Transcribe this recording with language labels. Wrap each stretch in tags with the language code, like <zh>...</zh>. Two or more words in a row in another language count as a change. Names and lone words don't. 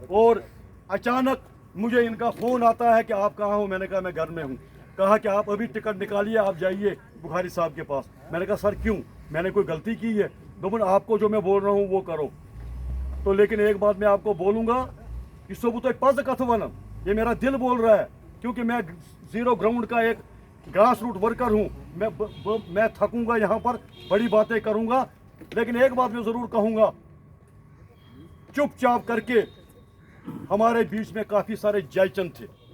<hi>और अचानक मुझे इनका फ़ोन आता है कि आप कहाँ हो। मैंने कहा मैं घर में हूँ। कहा कि आप अभी टिकट निकालिए, आप जाइए बुखारी साहब के पास। मैंने कहा सर क्यों, मैंने कोई गलती की है? दोपन आपको जो मैं बोल रहा हूँ वो करो। तो लेकिन एक बात मैं आपको बोलूँगा कि</hi> <ks>सबूत पज कथ वन,</ks> <hi>ये मेरा दिल बोल रहा है, क्योंकि मैं</hi> <en>zero ground</en> <hi>का एक</hi> <en>grass root worker</en> <hi>हूँ। मैं थकूंगा यहाँ पर, बड़ी बातें करूँगा, लेकिन एक बात मैं ज़रूर कहूँगा, चुपचाप करके हमारे बीच में काफ़ी सारे जयचंद थे।</hi>